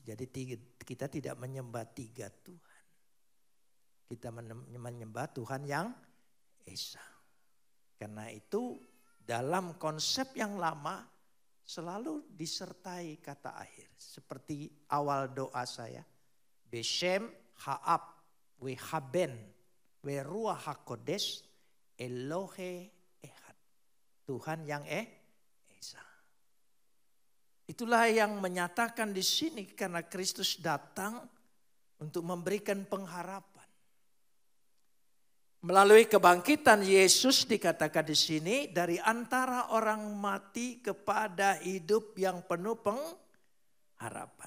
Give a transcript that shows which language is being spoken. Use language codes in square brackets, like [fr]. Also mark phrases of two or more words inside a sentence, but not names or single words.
[id] Jadi kita tidak menyembah 3 Tuhan. Kita menyembah Tuhan yang Esa. Karena itu dalam konsep yang lama selalu disertai kata akhir. Seperti awal doa saya. [he] בשם האב והבן, ורוח הקודש, אלוהי אחד. [id] Tuhan yang Esa. Itulah yang menyatakan di sini karena Kristus datang untuk memberikan pengharapan. Melalui kebangkitan Yesus dikatakan di sini dari antara orang mati kepada hidup yang penuh pengharapan.